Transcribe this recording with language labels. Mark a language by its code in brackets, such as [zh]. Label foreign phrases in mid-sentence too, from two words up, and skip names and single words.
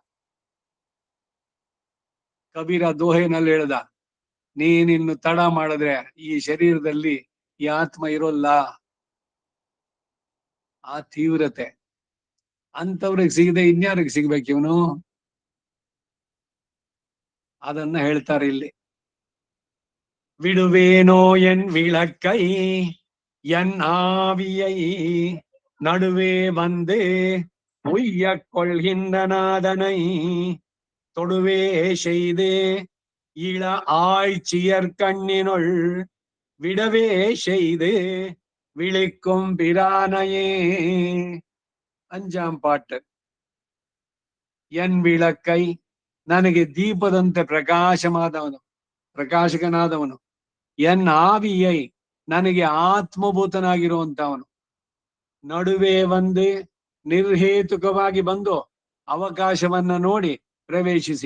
[kn] ಕಬೀರ ದೋಹೆನಲ್ಲಿ ಹೇಳ್ದ, ನೀನಿನ್ನು ತಡ ಮಾಡಿದ್ರೆ ಈ ಶರೀರದಲ್ಲಿ ಈ ಆತ್ಮ ಇರೋಲ್ಲ. ಆ ತೀವ್ರತೆ ಅಂತವ್ರಿಗೆ ಸಿಗದೆ ಇನ್ಯಾರಿಗೆ ಸಿಗ್ಬೇಕು ಇವನು? ಅದನ್ನ ಹೇಳ್ತಾರೆ ಇಲ್ಲಿ. [ta] விடுவேனோ என் விளக்கை என் ஆவியை நடுவே வந்து உய்ய கொள்கின்ற நாதனை தொடுவே செய்து இள ஆய்ச்சியர் கண்ணினுள் விடவே செய்து விழிக்கும் பிரானையே. அஞ்சாம் பாட். என் விளக்கை, [kn] ನನಗೆ ದೀಪದಂತೆ ಪ್ರಕಾಶಕನಾದವನು. [ta] என் ஆவியை, [kn] ನನಗೆ ಆತ್ಮಭೂತನಾಗಿರುವಂತವನು. ನಡುವೆ ಒಂದು ನಿರ್ಹೇತುಕವಾಗಿ ಬಂದು ಅವಕಾಶವನ್ನ ನೋಡಿ ಪ್ರವೇಶಿಸಿ.